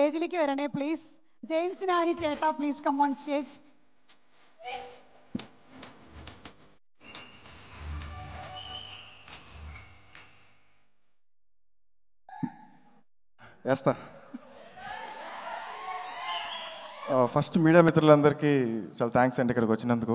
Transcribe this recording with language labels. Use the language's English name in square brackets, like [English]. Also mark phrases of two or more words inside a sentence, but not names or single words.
[Malayalam] സ്റ്റേജിലേക്ക് വരണേ പ്ലീസ്. ജെയിംസ് നാനി ചേട്ടാ [English] please come on stage. [Telugu] వేస్తా. ఫస్ట్ మీడియా మిత్రులందరికీ చాలా థ్యాంక్స్ అండి ఇక్కడికి వచ్చినందుకు.